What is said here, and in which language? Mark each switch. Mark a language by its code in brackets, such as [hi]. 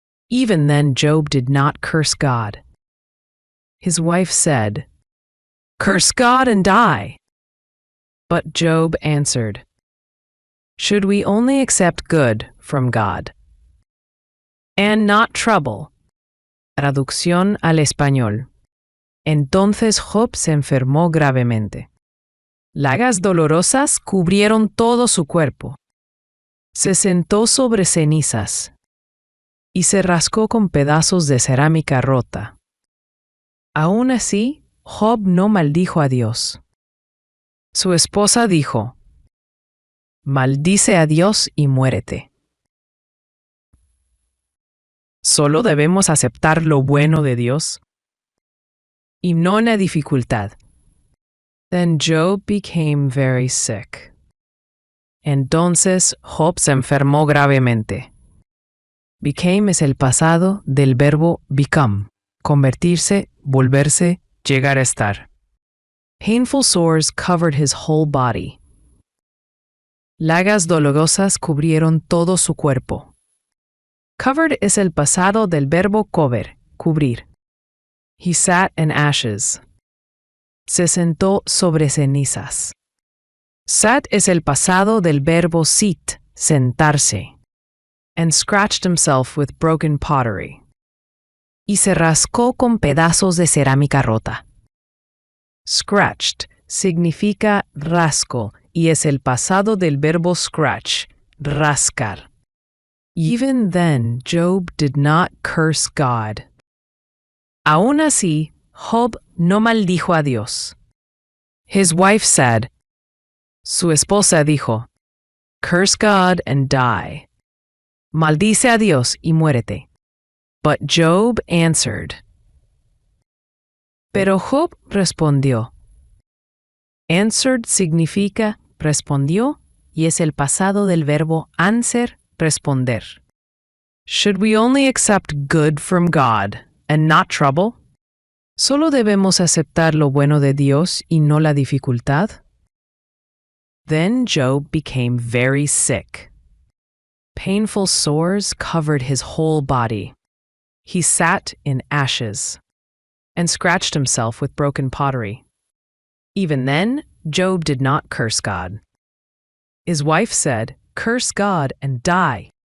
[en] Even then, Job did not curse God. His wife said, curse God and die. But Job answered, should we only accept good from God and not trouble? [es] Traducción al español. Entonces Job se enfermó gravemente. Llagas dolorosas cubrieron todo su cuerpo. Se sentó sobre cenizas y se rascó con pedazos de cerámica rota. Aún así, Job no maldijo a Dios. Su esposa dijo, maldice a Dios y muérete. ¿Solo debemos aceptar lo bueno de Dios? Y no la dificultad. [en] Then Job became very sick. [es] Entonces Job se enfermó gravemente. Became es el pasado del verbo become, convertirse, volverse, llegar a estar. [en] Painful sores covered his whole body. [es] Llagas dolorosas cubrieron todo su cuerpo. Covered es el pasado del verbo cover, cubrir. [en] He sat in ashes. [es] Se sentó sobre cenizas. Sat es el pasado del verbo sit, sentarse. [en] And scratched himself with broken pottery. [es] Y se rascó con pedazos de cerámica rota. Scratched significa rasco y es el pasado del verbo scratch, rascar. [en] Even then, Job did not curse God. [es] Aún así, Job no maldijo a Dios. [en] His wife said, [es] su esposa dijo, [en] curse God and die. [es] Maldice a Dios y muérete. [en] But Job answered. [es] Pero Job respondió. Answered significa respondió y es el pasado del verbo answer, responder. [en] Should we only accept good from God and not trouble? [es] ¿Solo debemos aceptar lo bueno de Dios y no la dificultad? [en] Then Job became very sick. Painful sores covered his whole body. He sat in ashes and scratched himself with broken pottery. Even then, Job did not curse God. His wife said, curse God and die.